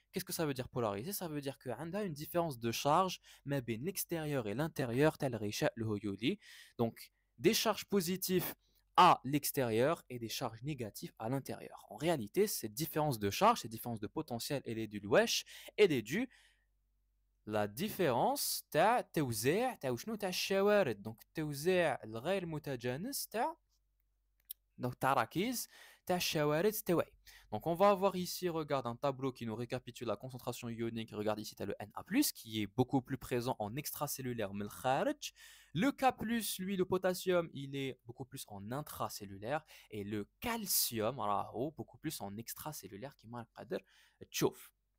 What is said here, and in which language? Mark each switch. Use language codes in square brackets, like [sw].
[fr] Qu'est-ce que ça veut dire polarisée? Ça veut dire que عندها une différence de charge ما بين l'extérieur et l'intérieur تاع الغشاء الهيولي. Donc des charges positives à l'extérieur et des charges négatives à l'intérieur. En réalité, cette différence de charge, cette différence de potentiel, elle est due wesh, elle est due la différence [ar] تاع توزيع تاع شنو تاع الشوارد. Donc توزيع الغير متجانس تاع donc تراكيز تاع الشوارد التوعي. [fr] Donc on va avoir ici, regarde, un tableau qui nous récapitule la concentration ionique. Regarde ici, tu as le Na+, qui est beaucoup plus présent en extracellulaire, mais le K+, lui, le potassium, il est beaucoup plus en intracellulaire, et le calcium, beaucoup plus en extracellulaire, qui m'a chauffe.